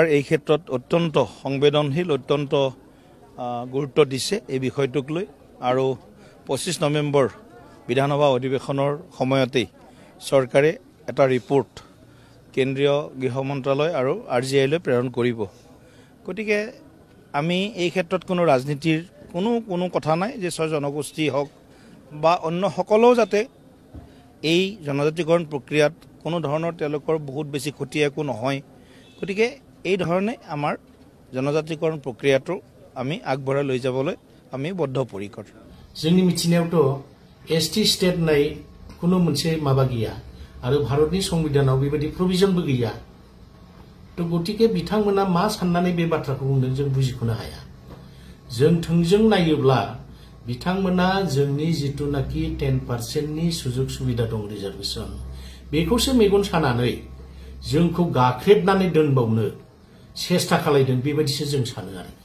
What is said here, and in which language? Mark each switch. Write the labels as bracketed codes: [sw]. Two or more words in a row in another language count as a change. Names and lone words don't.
[as] এই ক্ষেত্ৰত অত্যন্ত সংবেদনশীল অত্যন্ত গুৰুত্ব দিছে এই বিষয়টোক লৈ আৰু 25 নৱেম্বৰ বিধানসভা অধিৱেশনৰ সময়তে সরকাৰে এটা ৰিপোৰ্ট কেন্দ্ৰীয় গৃহ মন্ত্ৰালয় আৰু RGI লৈ প্ৰেৰণ কৰিব গতিকে আমি এই ক্ষেত্ৰত কোনো ৰাজনীতিৰ কোনো কথা নাই যে 6 জনগোষ্ঠী হওক বা অন্য সকলো যাতে এই জনজাতিকৰণ প্ৰক্ৰিয়াত কোনো ধৰণৰ তেওঁলোকৰ বহুত বেছি ক্ষতি একো নহয় গতিকে এই ধৰণে আমাৰ জনজাতিকৰণ প্ৰক্ৰিয়াটো আমি আগবঢ়াই লৈ যাবলৈ আমি বদ্ধপৰিকৰ [brx] जोंनि मिथिनायावथ' एसटी स्टेट नाय कोनो मोनसे माबा गैया आरो भारतनि संबिधानाव बेबायदि प्रभिजनबो गैया तो गतिके बिथांमोना मा साननानै बे बाथ्राखौ बुंदों जों बुजिख'नो हाया जों थोंजों नायोब्ला बिथांमोना जोंनि जितुनाखि 10% नि सुजुग सुबिदा दं रिजार्वेशन बेखौसो मेगन सानानै जोंखौ गाख्रेबनानै दोनबावनो सेस्था खालायदों बेबायदिसो जों सानो आरोखि